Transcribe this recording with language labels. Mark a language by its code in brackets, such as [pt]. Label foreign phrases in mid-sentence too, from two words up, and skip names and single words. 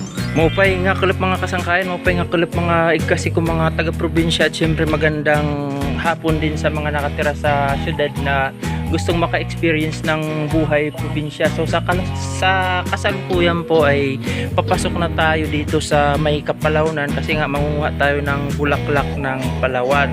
[war] Maupay nga kulap mga kasangkayan, maupay nga kulap mga igkasi ko mga taga-probinsya [tl] at syempre magandang hapon din sa mga nakatira sa syudad na gustong maka-experience ng buhay probinsya. So sa kasalukuyan po ay papasok na tayo dito sa may Kapalawnan kasi nga mangunguha tayo ng bulaklak ng Palawan.